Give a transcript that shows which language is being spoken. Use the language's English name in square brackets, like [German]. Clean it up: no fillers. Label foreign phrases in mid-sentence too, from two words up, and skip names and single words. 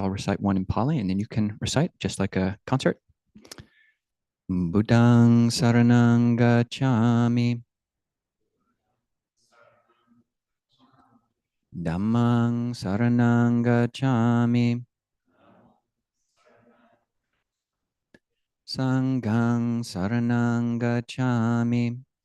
[English] I'll recite one in Pali, and then you can recite just like a concert. [Pali] Buddhang saranang gacchami. Dhammang saranang gacchami. Sanghang saranang gacchami.